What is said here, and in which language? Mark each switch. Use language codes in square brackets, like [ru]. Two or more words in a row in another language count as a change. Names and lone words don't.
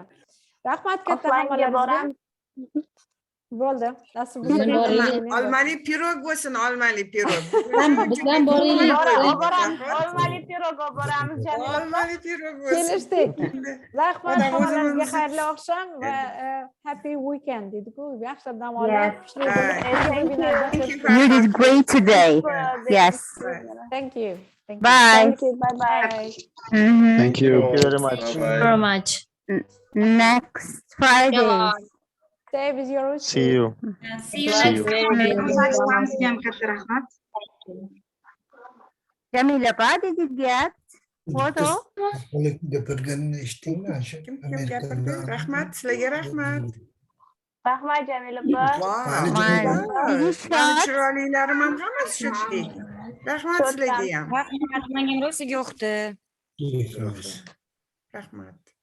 [uz] Rahmat katta hammalaringizga. Bo'ldi. Nasib bo'lsa, olmali pirog bo'lsin, olmali pirog. Bizdan boraylik. Olmali pirog boramiz Jamila. Olmali pirog bo'lsin. Kelishdik. Rahmat hammalaringizga xayrli oqshom va [en] happy weekend [uz] deydi-ku. Yaxshi dam olib, [en] You did great today. Yes. Thank you. Bye. Thank you. Bye-bye. Thank you very much. Very much. Next Friday. Stay with your routine. See you. See you next Jamila, did you get photo? [uz] Gapirganini eshitdingmi? Kim gapirdi? Rahmat, sizlarga rahmat. Rahmat Jamila. Chiroylilarim ham hammasi shunday. Rahmat sizlarga ham. Rahmat, menga rosa yo'qdi. Rahmat.